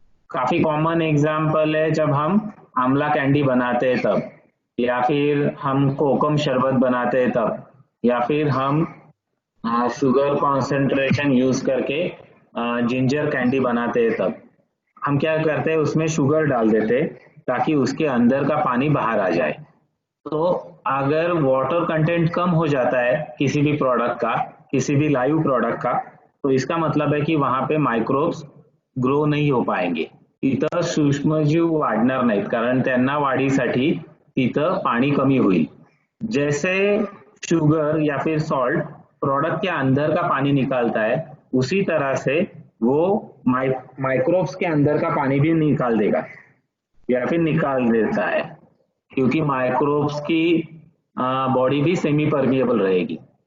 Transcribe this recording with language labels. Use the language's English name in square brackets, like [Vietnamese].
[Hindi] काफी common example है जब हम आंवला कैंडी बनाते हैं तब, या फिर हम कोकम शरबत बनाते हैं तब, या फिर हम शुगर कॉन्सेंट्रेशन यूज करके जिंजर कैंडी बनाते हैं तब हम क्या करते हैं, उसमें शुगर डाल देते ताकि उसके अंदर का पानी बाहर आ जाए. तो अगर वाटर कंटेंट कम हो जाता है किसी भी प्रोडक्ट का, किसी भी लाइव प्रोडक्ट का, तो इसका मतलब है कि वहां पे माइक्रोब्स ग्रो नहीं हो पाएंगे. [Marathi] तिथं सूक्ष्मजीव वाढणार नाहीत, कारण त्यांना वाढीसाठी तिथं पाणी कमी होईल. [Hindi] जैसे शुगर या फिर सॉल्ट प्रोडक्ट के अंदर का पानी निकालता है, उसी तरह से वो माइक्रोब्स के अंदर का पानी भी निकाल देगा या फिर निकाल देता है, क्योंकि माइक्रोब्स की बॉडी भी सेमी परमिएबल रहेगी.